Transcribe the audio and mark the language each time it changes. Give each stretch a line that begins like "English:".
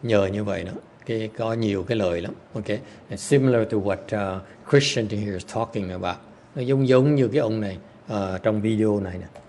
Vietnamese: Nhờ như vậy đó, có nhiều cái lợi lắm.
English: Okay. And similar to what Christian here is talking about.
Vietnamese: Nó giống như cái ông này trong video này nè.